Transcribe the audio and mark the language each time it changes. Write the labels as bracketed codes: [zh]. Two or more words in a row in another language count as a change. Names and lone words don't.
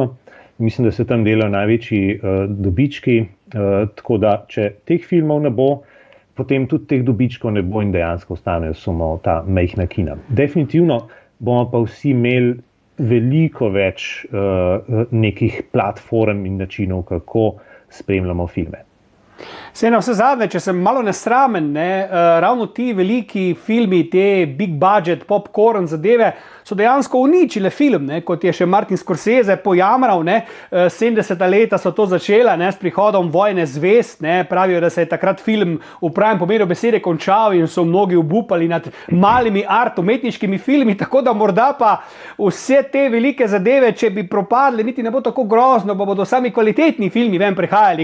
[sl] Mislim, da se tam delajo največji dobički, tako da če teh filmov ne bo, potem tudi teh dobičkov ne bo in dejansko ostanejo samo ta majhna kina. Definitivno bomo pa vsi imeli veliko več nekih platform in načinov, kako spremljamo filme. Sej na vse zadnje, če sem malo nesramen, ravno ti veliki filmi, te [en] big budget, popcorn [sl] zadeve, so dejansko uničile film, kot je še Martin Scorsese pojamral, 70. leta so to začela, s prihodom Vojne zvezd, pravijo, da se je takrat film v pravem pomenu besede končal in so mnogi obupali nad malimi umetniškimi filmi, tako da morda pa vse te velike zadeve, če bi propadle, niti ne bo tako grozno, pa bodo sami kvalitetni filmi ven prihajali.